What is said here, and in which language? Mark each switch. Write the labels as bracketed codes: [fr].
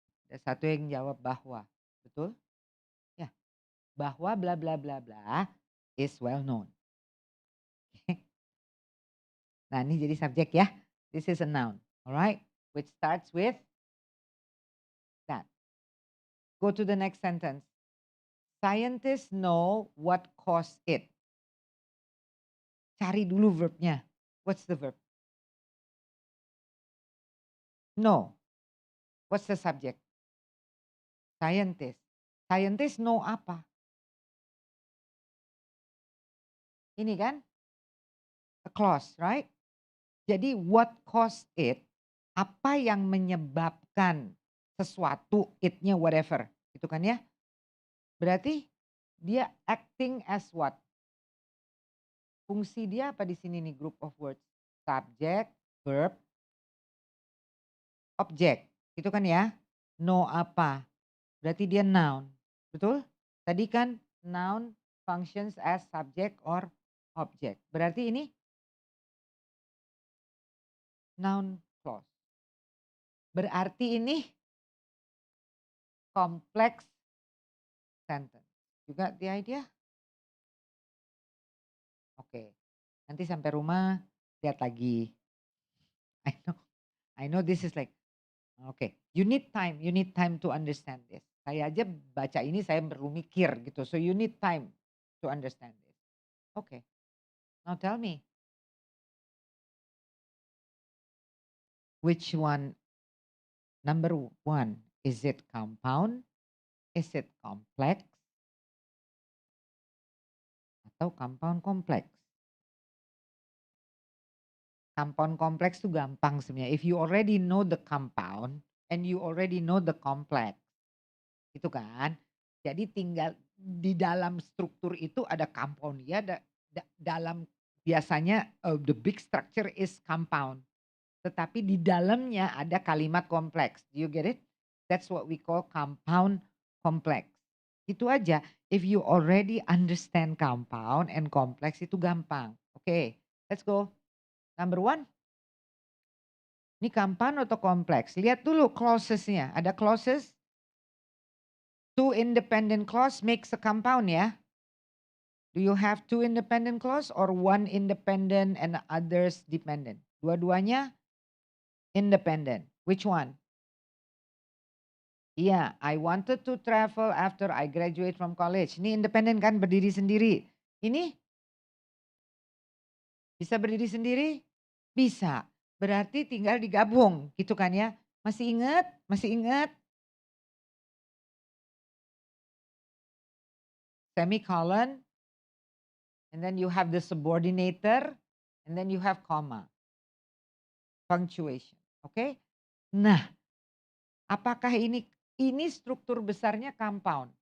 [id] Ada satu yang jawab bahwa, betul? Ya, bahwa bla bla bla bla [en] is well known. [id] Nah, ini jadi subjek ya. [en] This is a noun, alright? Which starts with that. Go to the next sentence. Scientists know what caused it. [id] Cari dulu verbnya. [en] What's the verb? No. What's the subject? Scientists. Scientists know [id] apa? Ini kan? [en] A clause, right? Jadi what caused it? [id] Apa yang menyebabkan sesuatu, it-nya [en] whatever. [id] Gitu kan ya? Berarti dia [en] acting as what? [id] Fungsi dia apa di sini nih [en] group of words? [id] Subject, verb, object. Gitu kan ya? Know apa? Berarti dia noun. Betul? Tadi kan [en] noun functions as subject or object. [id] Berarti ini noun clause. Berarti ini [en] complex sentence. You got the idea? [id] Oke. Nanti sampai rumah lihat lagi. [en] I know this is like okay. You need time to understand this. [id] Saya aja baca ini saya perlu mikir gitu. [en] So you need time to understand this. Okay. Now tell me. Which one? Number one, is it compound? Is it complex? [id] Atau compound complex? Compound complex itu gampang sebenarnya. [en] If you already know the compound and you already know the complex. [id] Itu kan. Jadi tinggal di dalam struktur itu ada compound ya, dalam biasanya [en] the big structure is compound. [id] Tetapi di dalamnya ada kalimat kompleks. [en] Do you get it? That's what we call compound complex. [id] Itu aja. [en] If you already understand compound and complex [id] itu gampang. [en] Oke, let's go. Number one. [id] Ini compound atau kompleks? Lihat dulu clauses-nya. Ada clauses. [en] Two independent clause makes a compound ya. Do you have two independent clause or one independent and others dependent? [id] Dua-duanya independent. [en] Which one? Iya, I wanted to travel after I graduate from college. [id] Ini independen kan, berdiri sendiri. Ini bisa berdiri sendiri? Bisa. Berarti tinggal digabung gitu kan ya. Masih ingat? Masih ingat? Semicolon. [en] And then you have the subordinator. And then you have comma. Punctuation. Oke? [id] Nah, apakah ini struktur besarnya compound?